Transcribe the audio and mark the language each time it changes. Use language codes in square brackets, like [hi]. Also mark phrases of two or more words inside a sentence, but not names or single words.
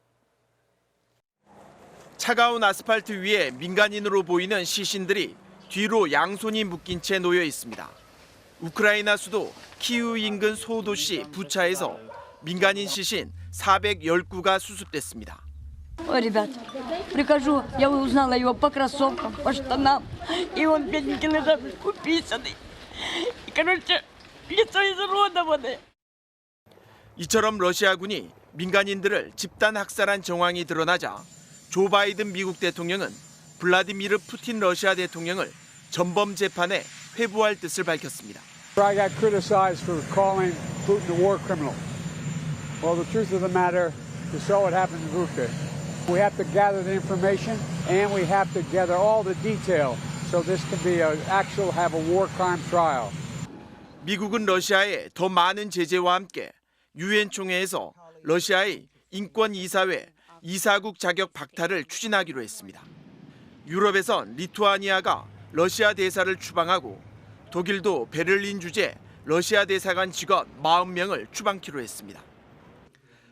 [ko] 차가운 아스팔트 위에 민간인으로 보이는 시신들이 뒤로 양손이 묶인 채 놓여 있습니다. 우크라이나 수도 키이우 인근 소도시 부차에서 민간인 시신 419가 수습됐습니다. [ru] Ребят, прихожу, я узнала его по кроссовкам, по штанам, и он бедненький лежал, уписанный. И, короче, лицо изуродованное. [ko] 이처럼 러시아군이 민간인들을 집단 학살한 정황이 드러나자 조 바이든 미국 대통령은 블라디미르 푸틴 러시아 대통령을 전범 재판에 회부할 뜻을 밝혔습니다. [en] I got criticized for calling Putin a war criminal. Well, the truth of the matter is so it happened in Ruka. We have to gather the information and we have to gather all the detail so this can be have a war crime trial. [ko] 미국은 러시아에 더 많은 제재와 함께 유엔 총회에서 러시아의 인권 이사회 이사국 자격 박탈을 추진하기로 했습니다. 유럽에선 리투아니아가 러시아 대사를 추방하고 독일도 베를린 주재 러시아 대사관 직원 40명을 추방키로 했습니다.